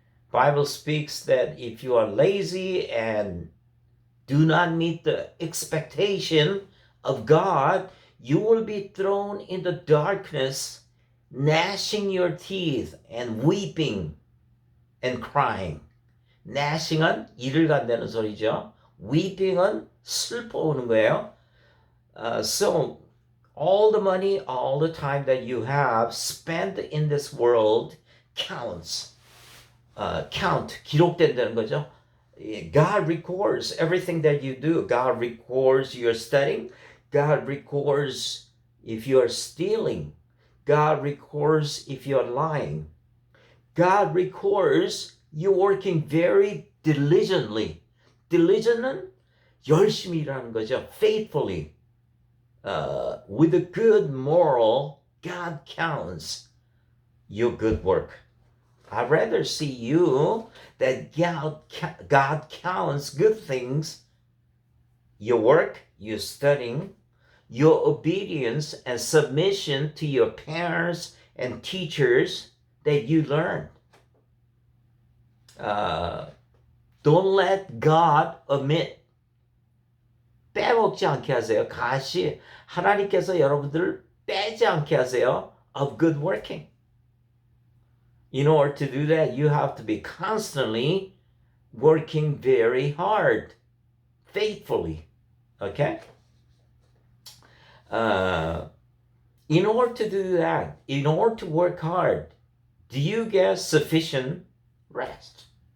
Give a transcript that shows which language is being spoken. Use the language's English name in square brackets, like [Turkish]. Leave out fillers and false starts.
[English] Bible speaks that if you are lazy and do not meet the expectation of God, you will be thrown in the darkness, gnashing your teeth and weeping and crying. [Korean] gnashing은 이를 간다는 소리죠. weeping은 슬퍼하는 거예요. [English] So all the money, all the time that you have spent in this world counts. [Korean] Count, 기록된다는 거죠. [English] God records everything that you do. God records your studying. God records if you are stealing. God records if you are lying. God records you working very diligently. Diligent은 열심히 일하는 거죠. Faithfully. With a good moral, God counts your good work. I'd rather see you that God counts good things, your work, your studying, your obedience and submission to your parents and teachers that you learn. Don't let God omit. [Korean] 빼먹지 않게 하세요. 가시 하나님께서 여러분들을 빼지 않게 하세요. [English] Of good working. In order to do that, you have to be constantly working very hard, faithfully. Okay? In order to do that, in order to work hard, do you get sufficient rest?